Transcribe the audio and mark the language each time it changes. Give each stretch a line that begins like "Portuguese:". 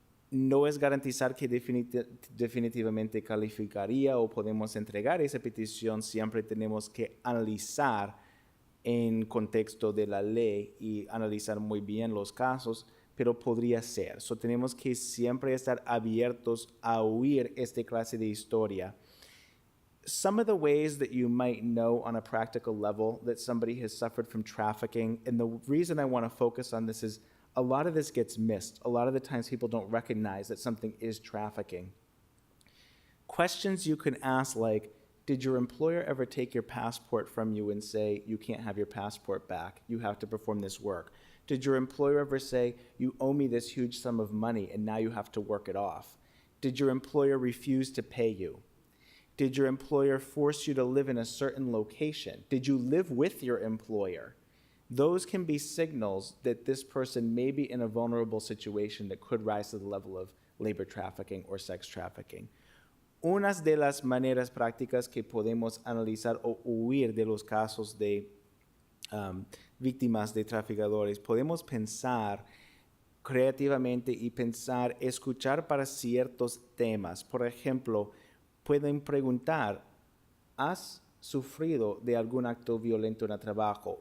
Spanish: No es garantizar que definitivamente calificaría o podemos entregar esa petición. Siempre tenemos que analizar en contexto de la ley y analizar muy bien los casos, pero podría ser. So, tenemos que siempre estar abiertos a oír esta clase de historia.
English: Some of the ways that you might know on a practical level that somebody has suffered from trafficking, and the reason I want to focus on this is a lot of this gets missed. A lot of the times people don't recognize that something is trafficking. Questions you can ask like, did your employer ever take your passport from you and say, you can't have your passport back, you have to perform this work? Did your employer ever say, you owe me this huge sum of money and now you have to work it off? Did your employer refuse to pay you? Did your employer force you to live in a certain location? Did you live with your employer? Those can be signals that this person may be in a vulnerable situation that could rise to the level of labor trafficking or sex trafficking.
Spanish: Unas de las maneras prácticas que podemos analizar o huir de los casos de víctimas de traficadores, podemos pensar creativamente y pensar, escuchar para ciertos temas. Por ejemplo, pueden preguntar, ¿has sufrido de algún acto violento en el trabajo?